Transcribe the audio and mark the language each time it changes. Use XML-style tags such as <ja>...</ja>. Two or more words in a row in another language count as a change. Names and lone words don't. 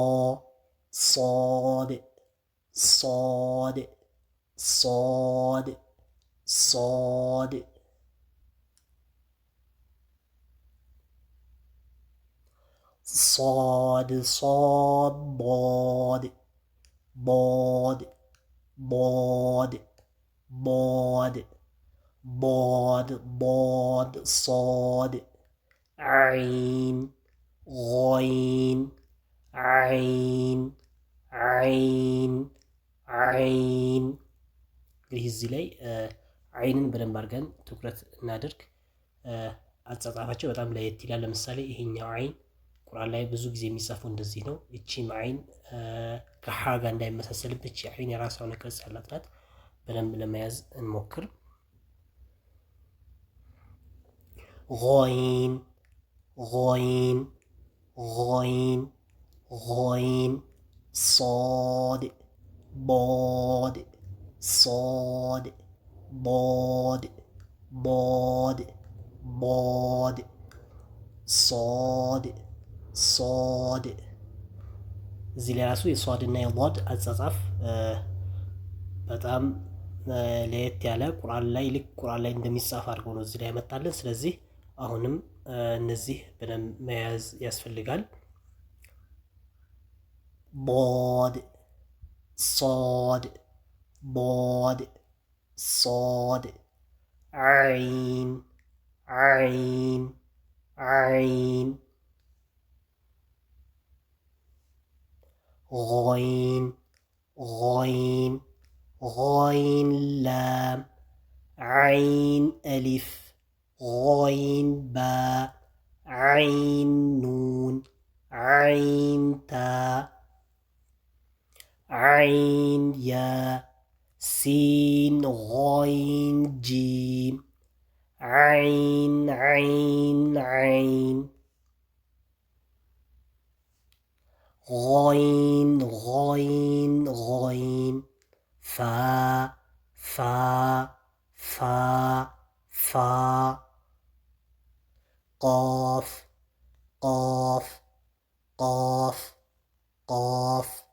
<ar>صاد صاد صاد صاد صاد صاد ضاد ضاد ضاد ضاد ضاد ضاد صاد عين غين عين عين عين</ar> <am>እንግዲህ እዚህ ላይ አይንን በደንብ አድርገን ትኩረት እናድርግ። አጻጻፋቸው በጣም ለየት ይላል። ለምሳሌ ይሄኛው አይን ቁርአን ላይ ብዙ ጊዜ የሚጻፈው እንደዚህ ነው። እቺም አይን ከሀ ጋር እንዳይመሳሰልብህ እቺ አይን የራሷ የሆነ ቅርጽ ያላት ናት። በደንብ ለመያዝ እንሞክር።</am> <ar>غين غين غين غين صاد ضاد صاد ضاد ضاد ضاد صاد ሶድ</ar> <am>እዚህ ላይ ራሱ የሷድ እና የዷድ አጻጻፍ በጣም ለየት ያለ ቁርአን ላይ ልክ ቁርአን ላይ እንደሚጻፍ አድርገው ነው እዚህ ላይ ያመጣልን። ስለዚህ አሁንም እነዚህ በደንብ መያዝ ያስፈልጋል።</am> <ar>ضاد صاد ضاد صاد عين عين عين غين غين غين لام عين ألف غين باء عين نون عين تاء عين ياء سين غين جيم عين عين عين غين غين غين فا فا فا فا قاف قاف قاف قاف</ar>